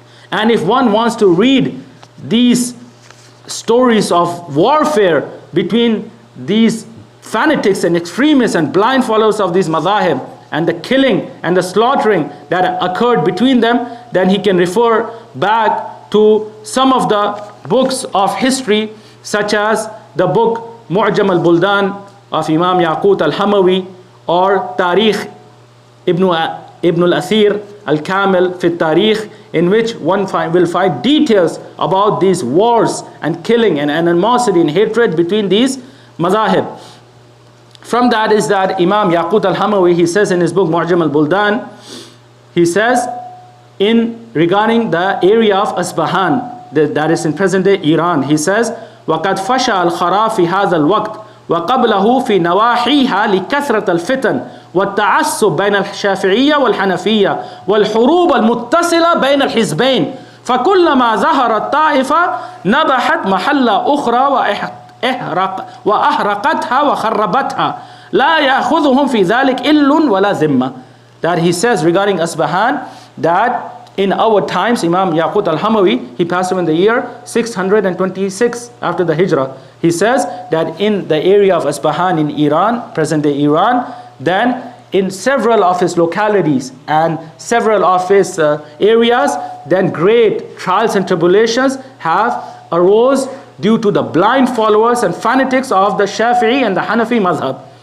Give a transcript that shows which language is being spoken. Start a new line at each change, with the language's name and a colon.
English: And if one wants to read these stories of warfare between these fanatics and extremists and blind followers of these madhahib, and the killing and the slaughtering that occurred between them, then he can refer back to some of the books of history, such as the book Mu'jam al-Buldan of Imam Yaqut al-Hamawi, or Tarikh Ibn al-Athir al-Kamil fi Tarikh, in which one will find details about these wars and killing and animosity and hatred between these madhahib. From that is that Imam Yaqut al-Hamawi, he says in his book Mu'jam al-Buldan, he says regarding the area of Asbahan, that is in present day Iran, he says,
Arabic: وَقَدْ فَشَى الْخَرَى فِي هَذَا الْوَقْتِ وَقَبْلَهُ فِي نَوَاحِيهَا لِكَثْرَةَ الْفِتَنِ والتعصب بين الشافعية والحنفية والحروب المتصلة بين الحزبين فكلما ظهرت طائفة نبحت محل أخرى وأحرقتها وخربتها لا يأخذهم في ذلك إل ولا ذمة.
English: That he says regarding Asbahan, that in our times, Imam Yaqut al-Hamawi, he passed away in the year 626 after the Hijrah. He says that in the area of Asbahan in Iran, present day Iran, then in several of his localities and several of his areas, then great trials and tribulations have arose due to the blind followers and fanatics of the Shafi'i and the Hanafi mazhab.